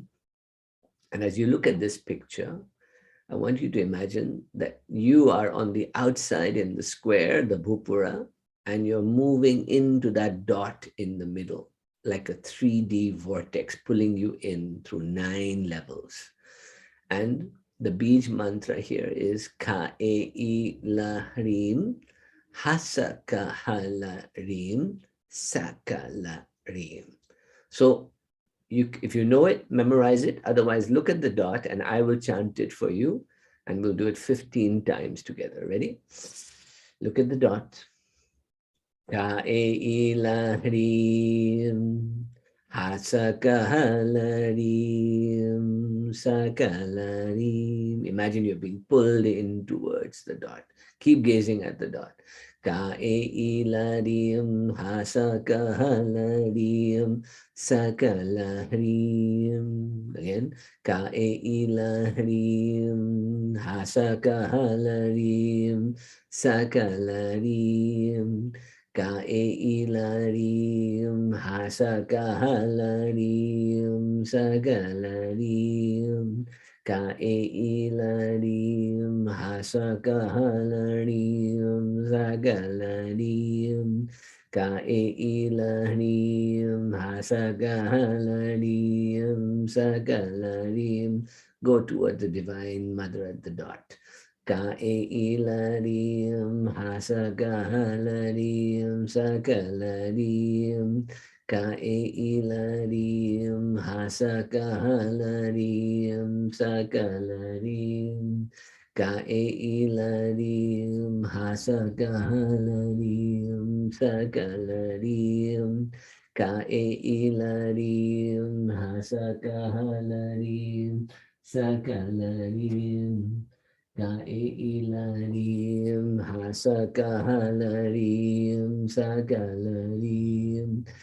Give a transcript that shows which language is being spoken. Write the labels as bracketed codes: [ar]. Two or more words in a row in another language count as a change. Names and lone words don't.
[en] And as you look at this picture, I want you to imagine that you are on the outside in the square, the bhupura, and you're moving into that dot in the middle, like a 3D vortex pulling you in through 9 levels. And the Bij mantra here is [sa] Ka-e-i la-hrim, Hasa-ka-ha-la-hrim, Saka-la-hrim. [en] So if you know it, memorize it. Otherwise, look at the dot and I will chant it for you. And we'll do it 15 times together. Ready? Look at the dot. [sa] Ka-e-i-la-hrim, ha-sa-ka-ha-la-hrim, sa-ka-la-hrim. [en] Imagine you're being pulled in towards the dot. Keep gazing at the dot. [sa] Ka-e-i-la-hrim, ha-sa-ka-ha-la-hrim, sa-ka-la-hrim. [en] Again. [sa] Ka-e-i-la-hrim, ha-sa-ka-ha-la-hrim, sa-ka-la-hrim. Ka-e-i-la-hrim, ha-sa-ka-ha-la-hrim, sa-ka-la-hrim. Ka-e-i-la-hrim, ha-sa-ka-ha-la-hrim, sa-ka-la-hrim. Ka-e-i-la-hrim, ha-sa-ka-ha-la-hrim, sa-ka-la-hrim. [en] Go towards the Divine Mother at the dot. [sa] Ka-e-i-la-hrim, ha-sa-ka-ha-la-hrim, sa-ka-la-hrim. Ka-e-i-la-hrim, ha-sa-ka-ha-la-hrim, sa-ka-la-hrim. Kaelarim Hasakahalarim Sakalarim Kaelarim Hasakahalarim Sakalarim Kaelarim Hasakahalarim Sakalarim